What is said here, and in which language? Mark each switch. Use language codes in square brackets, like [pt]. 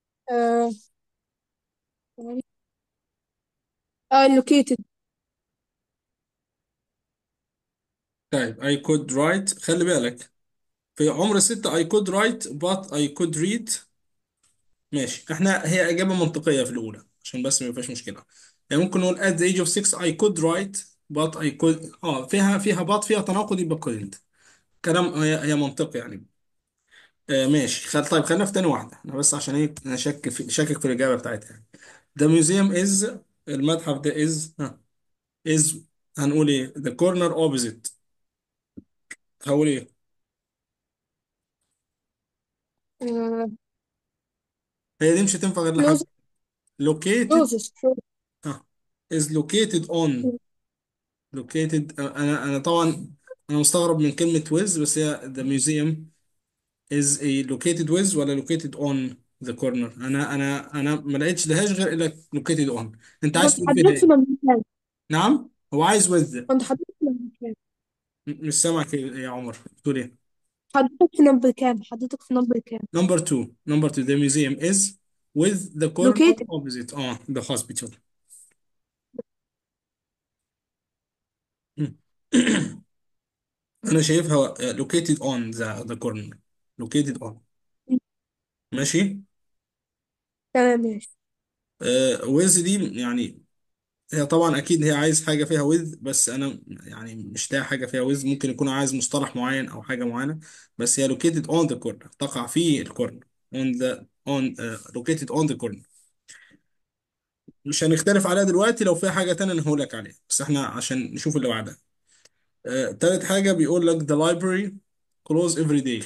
[en] uh, I located. طيب I could write [ar] خلي بالك في عمر 6 [en] I could write but I could read. [ar] ماشي احنا هي إجابة منطقية في الأولى عشان بس ما يبقاش مشكلة. يعني ممكن نقول [en] at the age of 6 I could write but I could فيها but [ar] فيها تناقض يبقى [en] couldn't. [ar] كلام هي منطقي يعني. ماشي طيب خلينا في تاني واحدة انا بس عشان ايه انا شاكك في الإجابة بتاعتها يعني. [en] The museum is [ar] المتحف ده [en] is [ar] هنقول ايه [en] the corner opposite. [ar] هقول ايه uh, هي دي مش هتنفع غير لحد. [en] close. located closest. ها is located on. located [ar] انا طبعا انا مستغرب من كلمة [en] with بس هي the museum is a located with ولا located on the corner. [ar] انا ما لقيتش لهاش غير الا located on. انت ما عايز تقول فيها تحددش ايه؟ من المكان. نعم هو عايز with. ما تحددش من المكان. مش سامعك يا عمر بتقول ايه؟ حددك في نمبر كام. حددك في نمبر كام. [en] number two the museum is with the corner located. opposite the hospital. [ar] انا شايفها located on the corner. [en] located on. مم. [ar] ماشي. تمام ماشي. with دي يعني هي طبعا اكيد هي عايز حاجه فيها with، بس انا يعني مش لاقي حاجه فيها with. ممكن يكون عايز مصطلح معين او حاجه معينه. بس هي [en] located on the corner، [ar] تقع في الكورنر. [en] on the on located on the corner. [ar] مش هنختلف عليها دلوقتي، لو فيها حاجه تانية انا هقول لك عليها، بس احنا عشان نشوف اللي بعدها. تالت حاجه بيقول لك [en] the library close every day.